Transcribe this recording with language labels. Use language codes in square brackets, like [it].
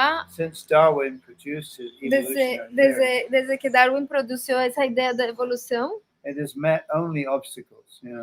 [en] Since Darwin produced his evolutionary theory, [pt] desde que Darwin produziu essa ideia da evolução, [en] it has met only obstacles.